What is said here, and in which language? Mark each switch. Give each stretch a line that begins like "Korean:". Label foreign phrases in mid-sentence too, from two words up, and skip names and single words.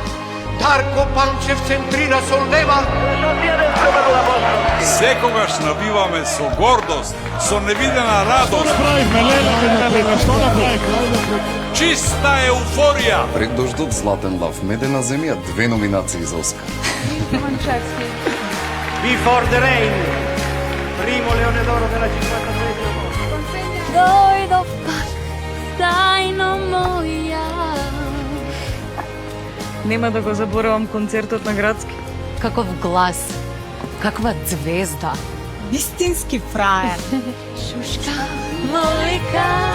Macedonian: Дарко Панчев центрира со лева. Секогаш набиваме со гордост, со невидена радост. Чиста еуфорија. Пред дождот, Златен лав, Медена земја, 2 номинации за Оскар.
English: Before the rain.
Italian: Primo Leone d'Oro della 53.
Macedonian: Дојдов пак, тајно моја. Нема да го заборавам концертот на Градски. Каков глас, каква звезда. Вистински фраер. Шушка, мојка.